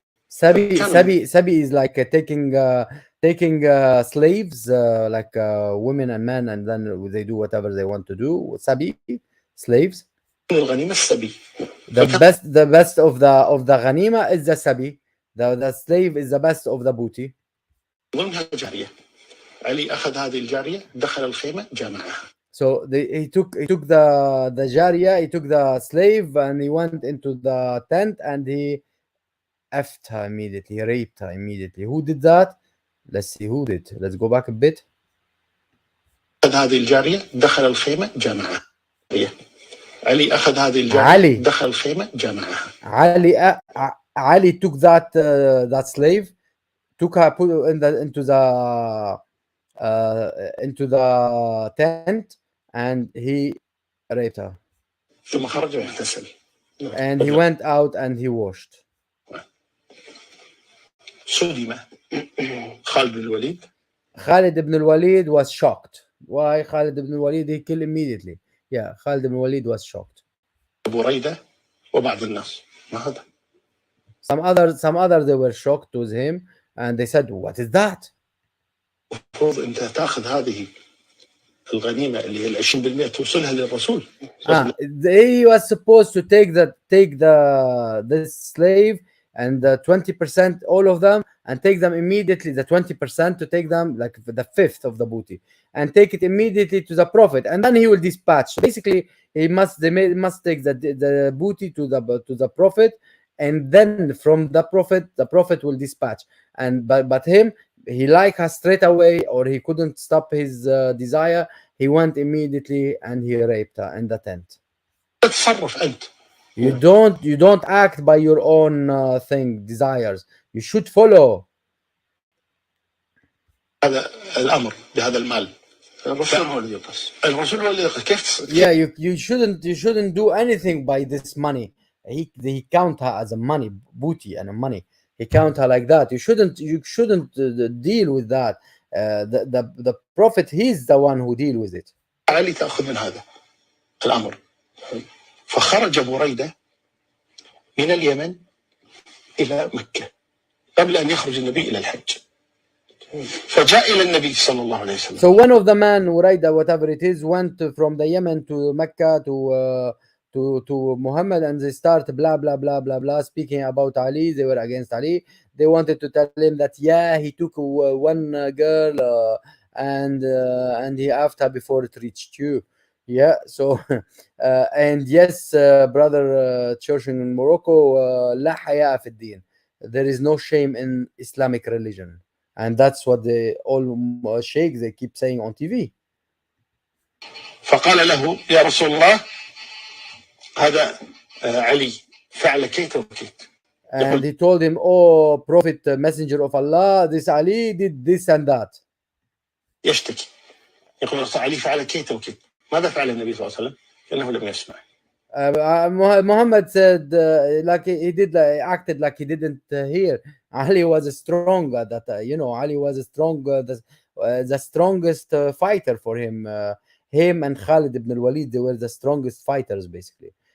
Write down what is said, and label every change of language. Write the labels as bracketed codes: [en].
[en] Sabi is like taking slaves, like women and men, and then they do whatever they want to do. Sabi, slaves. [ar] الغنيمة السبي. [en] The best of the ghanima is the sabi. The slave is the best of the booty. [ar] ضمنها جارية. علي أخذ هذه الجارية دخل الخيمة جامعها. [en] So he took the jariya, he took the slave, and he went into the tent and he effed her immediately. He raped her immediately. Who did that? Let's see who did. Let's go back a bit. [ar] أخذ هذه الجارية دخل الخيمة جامعها. علي أخذ هذه الجارية دخل الخيمة جامعها. [en] Ali took that slave, took her, put into the tent, and he raped her. [ar] ثم خرج واغتسل. [en] And he went out and he washed. [ar] صدم خالد بن الوليد. [en] Khalid ibn al-Walid was shocked. Why Khalid ibn al-Walid? He killed immediately. Yeah, Khalid ibn al-Walid was shocked. [ar] بريدة وبعض الناس ما هذا. [en] Some others they were shocked with him, and they said, "What is that?" [ar] المفروض أنت تأخذ هذه الغنيمة اللي هي 20% توصلها للرسول. [en] He was supposed to take this slave and the 20%, all of them, and take them immediately. The 20% to take them, like the fifth of the booty, and take it immediately to the prophet, and then he will dispatch. So basically, they must take the booty to the prophet, and then from the prophet will dispatch. And but him, he liked her straight away, or he couldn't stop his desire. He went immediately and he raped her in the tent. You don't act by your own desires. You should follow. [ar] هذا الأمر بهذا المال. الرسول هو اللي يقص. [en] Yeah, you shouldn't do anything by this money. he count her as a money, booty and a money. He count her like that. You shouldn't deal with that. The prophet, he's the one who deal with it. [ar] علي تأخذ من هذا الأمر. فخرج بريدة من اليمن إلى مكة قبل أن يخرج النبي إلى الحج. فجاء إلى النبي صلى الله عليه وسلم. [en] So one of the man, Uraida, whatever it is, went from the Yemen to Mecca to Muhammad, and they start blah blah blah blah blah speaking about Ali. They were against Ali. They wanted to tell him that he took one girl and he asked her before it reached you. So and yes, brother church in Morocco, [ar] لا حياء في الدين. [en] There is no shame in Islamic religion. And that's what all sheikhs, they keep saying on TV. [ar] فقال له يا رسول الله هذا علي فعل كيت وكيت. [en] And he told him, oh prophet, messenger of Allah, this Ali did this and that. [ar] يشتكي يقول علي فعل كيت وكيت. ماذا فعل النبي صلى الله عليه وسلم؟ إنه لم يسمع. [en] Muhammad said like he did, acted like he didn't hear. Ali was strong that Ali was a strong the strongest fighter for him. Him and Khalid ibn al-Walid, they were the strongest fighters basically.